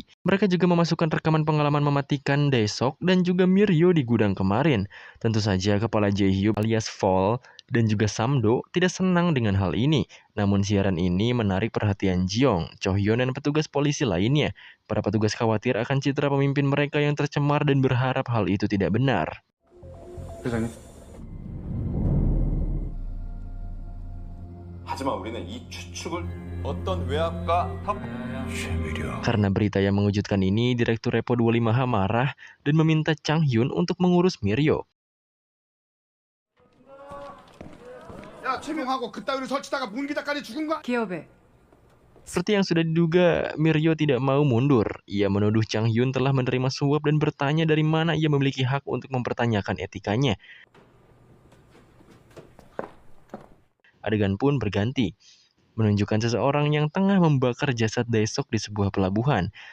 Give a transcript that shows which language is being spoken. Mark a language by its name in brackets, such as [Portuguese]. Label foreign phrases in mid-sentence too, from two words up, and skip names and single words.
[Indonesian] Mereka juga memasukkan rekaman pengalaman mematikan Dae-sok dan juga Miryo di gudang kemarin. Tentu saja kepala Jae-hyuk alias Fall dan juga Sam-do tidak senang dengan hal ini. Namun siaran ini menarik perhatian Ji-yong, Cho-hyun dan petugas polisi lainnya. Para petugas khawatir akan citra pemimpin mereka yang tercemar dan berharap hal itu tidak benar. [Korean] 하지만 우리는 이 추측을 어떤 외압과 [Indonesian] Karena berita yang mengejutkan ini, Direktur Repo 25H marah dan meminta Chang Hyun untuk mengurus Miryo. [Korean] 야 최명하고 그따위로 설치다가 문기다까지 죽은 거야? 기업에 [Indonesian] Seperti yang sudah diduga, Miryo tidak mau mundur. Ia menuduh Chang Hyun telah menerima suap dan bertanya dari mana ia memiliki hak untuk mempertanyakan etikanya. Adegan pun berganti, menunjukkan seseorang yang tengah membakar jasad Dae-sok di sebuah pelabuhan.